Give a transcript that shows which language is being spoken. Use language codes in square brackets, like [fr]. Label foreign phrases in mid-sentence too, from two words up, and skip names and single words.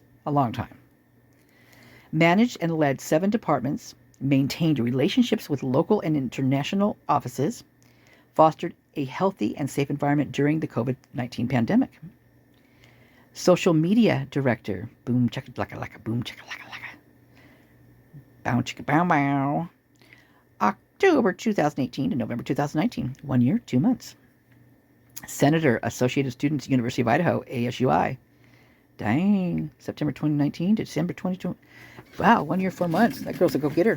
[en] A long time. Managed and led 7 departments, maintained relationships with local and international offices, fostered a healthy and safe environment during the COVID-19 pandemic. Social media director, boom chicka laka laka, boom chicka laka laka, bow chicka bow bow. October 2018 to November 2019, 1 year, 2 months. Senator, Associated Students, University of Idaho, ASUI. Dang. September 2019 to December 2020. Wow, 1 year, 4 months. That girl's a go-getter.